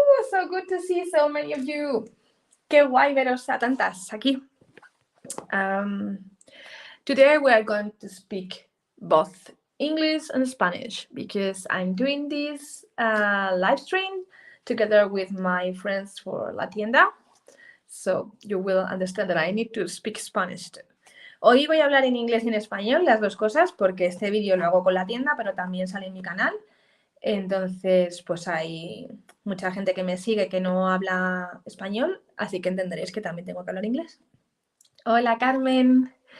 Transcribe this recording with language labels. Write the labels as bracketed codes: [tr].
[en] So good to see so many of you. [es] Qué guay veros a tantas aquí. [en] Today we are going to speak both English and Spanish because I'm doing this live stream together with my friends for La Tienda. So you will understand that I need to speak Spanish too. [es] Hoy voy a hablar en inglés y en español, las dos cosas, porque este vídeo lo hago con La Tienda, pero también sale en mi canal. Entonces, pues hay mucha gente que me sigue que no habla español, así que entenderéis que también tengo que hablar inglés. Hola, Carmen.